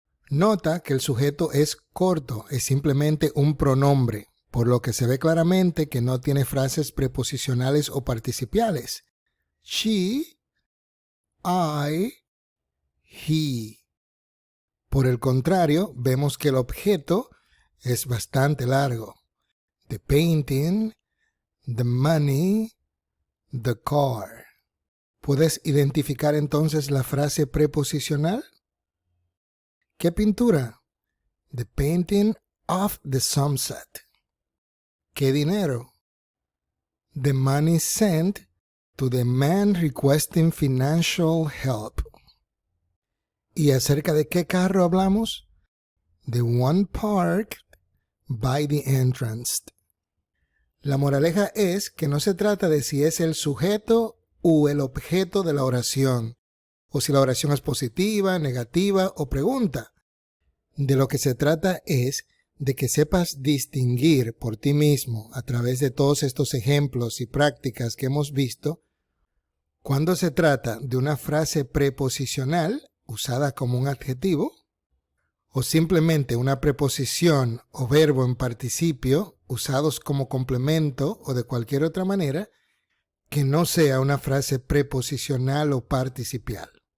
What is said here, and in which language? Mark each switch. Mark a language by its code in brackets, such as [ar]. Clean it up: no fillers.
[es] Nota que el sujeto es corto, es simplemente un pronombre, por lo que se ve claramente que no tiene frases preposicionales o participiales. [en] She, I, he. [es] Por el contrario, vemos que el objeto es bastante largo. [en] The painting, the money, the car. [es] ¿Puedes identificar entonces la frase preposicional? ¿Qué pintura? [en] The painting of the sunset. [es] ¿Qué dinero? [en] The money sent to the man requesting financial help. [es] ¿Y acerca de qué carro hablamos? [en] The one parked by the entrance. [es] La moraleja es que no se trata de si es el sujeto o el objeto de la oración, o si la oración es positiva, negativa o pregunta. De lo que se trata es de que sepas distinguir por ti mismo, a través de todos estos ejemplos y prácticas que hemos visto, cuando se trata de una frase preposicional usada como un adjetivo, o simplemente una preposición o verbo en participio usados como complemento o de cualquier otra manera que no sea una frase preposicional o participial.